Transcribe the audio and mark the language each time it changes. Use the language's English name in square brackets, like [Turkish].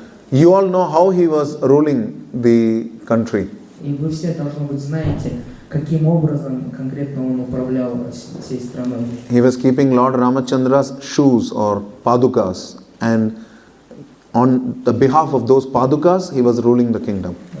[English] You all know how he was ruling the country. [Russian] И вы все, должно быть, знаете, каким образом конкретно он управлял всей страной. [English] He was keeping Lord Ramachandra's shoes or padukas, and on the behalf of those padukas, he was ruling the kingdom.